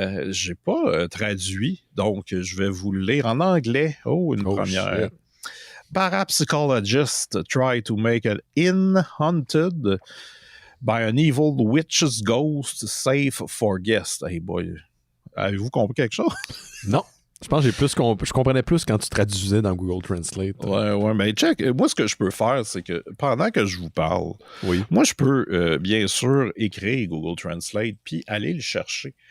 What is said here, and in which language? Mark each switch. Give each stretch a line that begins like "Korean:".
French: J'ai pas traduit, donc je vais vous le lire en anglais. Une première. Shit.
English: Parapsychologists try to make an inn haunted by an evil witch's ghost safe for guests. Hey boy,
French: avez-vous compris quelque chose? Non. Je pense que je comprenais plus quand tu traduisais dans Google Translate. Ouais, mais check, moi ce que je peux faire, c'est que pendant que je vous parle, moi je peux bien sûr écrire Google Translate puis aller le chercher.